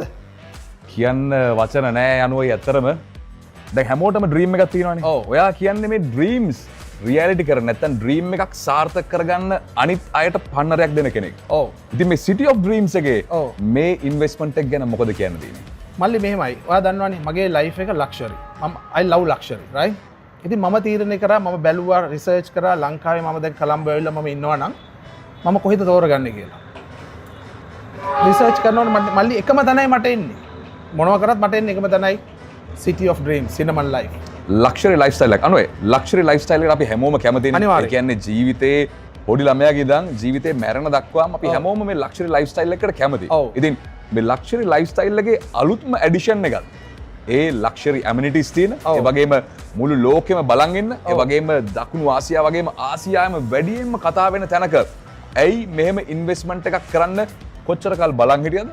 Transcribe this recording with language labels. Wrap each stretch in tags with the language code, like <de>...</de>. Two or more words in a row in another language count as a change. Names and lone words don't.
<si>කියන්න වචන නෑ යනුවයි ඇත්තරම. දැන් හැමෝටම ඩ්‍රීම් එකක් තියෙනවානේ. ඔව්. ඔයා කියන්නේ මේ</si> <en>dreams reality</en> <si>කර නැත්නම් ඩ්‍රීම් එකක් සාර්ථක කරගන්න අනිත් අයට පන්නරයක් දෙන කෙනෙක්. ඔව් ඉතින් මේ සිටි ඔෆ් ඩ්‍රීම්ස් එකේ ඔව්. මේ ඉන්වෙස්ට්මන්ට් එක ගැන මොකද කියන්න තියෙන්නේ? මල්ලි මෙහෙමයි ඔයා දන්නවනේ මගේ ලයිෆ් එක ලක්ෂරි මම</si> <en>I love luxury right</en> <si>ඉතින් මම තීරණය කරා මම බැලුවා රිසර්ච් කරා ලංකාවේ මම දැන් කොළඹ ඇවිල්ලා මම ඉන්නවා නම් මම කොහෙද තෝරගන්නේ කියලා රිසර්ච් කරනකොට මල්ලි එකම තැනයි මට එන්නේ මොනවා කරත් මට එන්නේ එකම තැනයි City of Dreams cinnamon life</si> <en>luxury lifestyle</en> <si>එක අනුවේ</si> <en>luxury lifestyle</en> <si>එකට අපි හැමෝම කැමතිනේ. ඒ කියන්නේ ජීවිතේ පොඩි ළමයාගේ ඉඳන් ජීවිතේ මැරෙන දක්වාම අපි හැමෝම මේ</si> <en>luxury lifestyle</en> <si>එකකට කැමතියි. ඉතින් මේ</si> <en>luxury lifestyle</en> <si>එකේ අලුත්ම ඇඩිෂන් එකක්. ඒ</si> <en>luxury amenities</en> <si>තියෙන, ඒ වගේම මුළු ලෝකෙම බලන් ඉන්න, ඒ වගේම දකුණු ආසියාව වගේම ආසියාවෙම වැඩියෙන්ම කතා වෙන තැනක ඇයි මෙහෙම ඉන්වෙස්ට්මන්ට් එකක් කරන්න කොච්චර කල් බලන් හිටියද?</si>